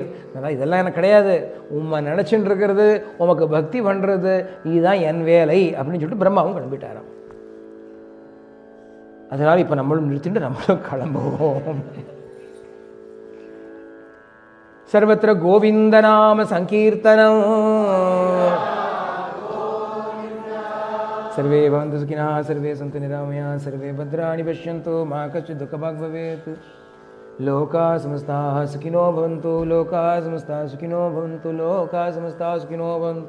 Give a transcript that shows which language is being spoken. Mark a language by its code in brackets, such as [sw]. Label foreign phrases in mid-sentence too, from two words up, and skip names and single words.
[ta] அதான் இதெல்லாம் எனக்கு கிடையாது, உண்மை நினச்சின்னு இருக்கிறது, உமக்கு பக்தி பண்ணுறது, இதுதான் என் வேலை அப்படின்னு சொல்லிட்டு பிரம்மாவும் கிளம்பிட்டாராம். அதனால் இப்போ நம்மளும் நிறுத்திட்டு நம்மளும் கிளம்புவோம். [sa] सर्वत्र गोविन्द नाम संकीर्तनम्. सर्वे भवन्तु सुखिनः, सर्वे सन्तु निरामयाः, सर्वे भद्राणि पश्यन्तु, मा कश्चित् दुःखभाग् भवेत्. लोकाः समस्ताः सुखिनो भवन्तु, लोकाः समस्ताः सुखिनो भवन्तु, लोकाः समस्ताः सुखिनो भवन्तु।